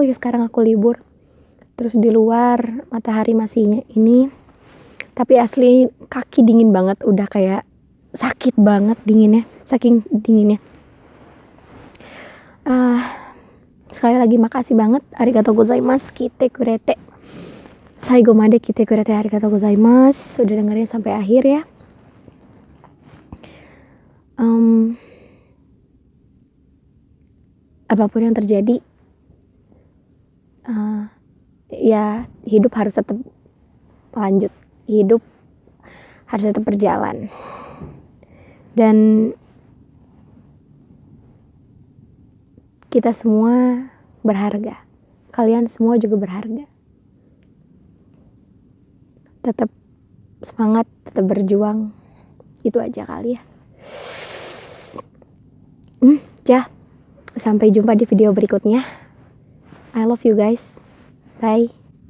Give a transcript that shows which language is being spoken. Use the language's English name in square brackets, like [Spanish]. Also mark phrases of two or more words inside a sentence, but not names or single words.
[Indonesian] Ya sekarang aku libur, terus di luar matahari masih ini, tapi asli kaki dingin banget, udah kayak sakit banget dinginnya, saking dinginnya. Sekali lagi makasih banget, [Japanese] ありがとうございます、来てくれて、最後まで来てくれて、ありがとうございます, [Indonesian] udah dengerin sampai akhir ya. Apapun yang terjadi, ya hidup harus tetap lanjut, hidup harus tetap berjalan, dan kita semua berharga, kalian semua juga berharga. Tetap semangat, tetap berjuang, itu aja kali ya. Sampai jumpa di video berikutnya. [English] I love you guys, bye.